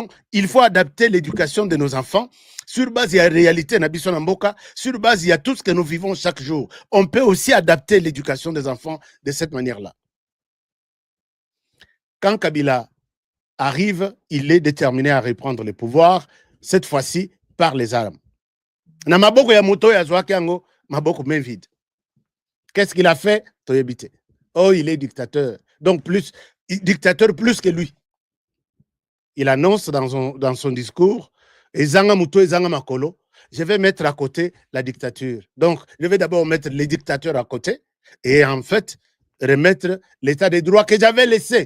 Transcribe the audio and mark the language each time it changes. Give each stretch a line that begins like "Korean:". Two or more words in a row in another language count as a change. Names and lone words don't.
French: Il faut adapter l'éducation de nos enfants sur base de la réalité, sur base de tout ce que nous vivons chaque jour. On peut aussi adapter l'éducation des enfants de cette manière-là. Quand Kabila arrive, il est déterminé à reprendre le pouvoir, cette fois-ci par les armes.
Lingala: Na maboko ya moto ya zwaki yango,
French: maboko main vide. Qu'est-ce qu'il a fait? Oh, il est dictateur. Donc dictateur plus que lui. il annonce dans son discours,
Lingala: Ezanga Muto, Ezanga Makolo,
French: je vais mettre à côté la dictature. Donc, je vais d'abord mettre les dictateurs à côté et en fait, remettre l'état des droits que j'avais laissé.